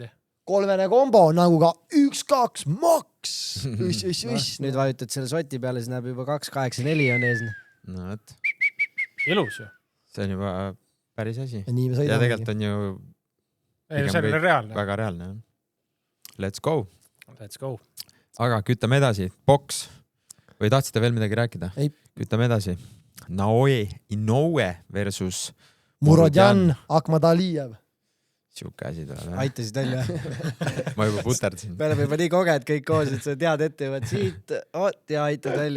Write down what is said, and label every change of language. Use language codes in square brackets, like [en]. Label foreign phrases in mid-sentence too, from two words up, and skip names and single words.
[et] Kolmene kombo nagu ka 1-2 maks. Nüüd vajutad selle soti peale, siis näeb juba 2-8-4 on ees. No, et. Ilus ju. See on juba päris asi. Ja tegelikult on ju see on reaalne. Väga reaalne. [en] Let's go. Let's go. [et] Aga kütame edasi. Boks. Või tahtsite veel midagi rääkida? Ei. Kütame edasi. Naoe Inoue versus Murodjan Akhmadalijev. Siuke asi tuleb. Aitasid välja. Ma juba puterdasin. Me oleme juba nii koged kõik koos, et sa tead ette juba siit ja aitad välja.